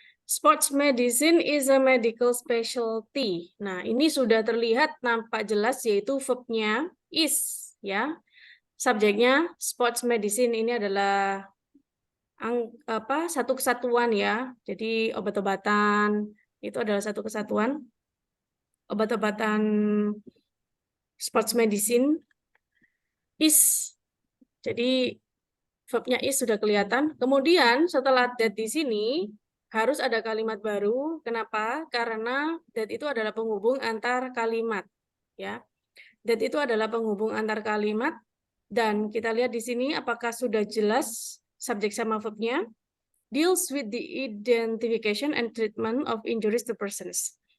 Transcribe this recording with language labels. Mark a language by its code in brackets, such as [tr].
[en] Sports medicine is a medical specialty. [id] Nah, ini sudah terlihat nampak jelas yaitu verb-nya is ya. Subjeknya sports medicine ini adalah satu kesatuan ya. Jadi obat-obatan itu adalah satu kesatuan. Obat-obatan sports medicine is. Jadi verbnya is sudah kelihatan. Kemudian setelah that di sini harus ada kalimat baru. Kenapa? Karena that itu adalah penghubung antar kalimat. Ya, that itu adalah penghubung antar kalimat. Dan kita lihat di sini apakah sudah jelas subjek sama verbnya. [en] Deals with the identification and treatment of injuries to persons.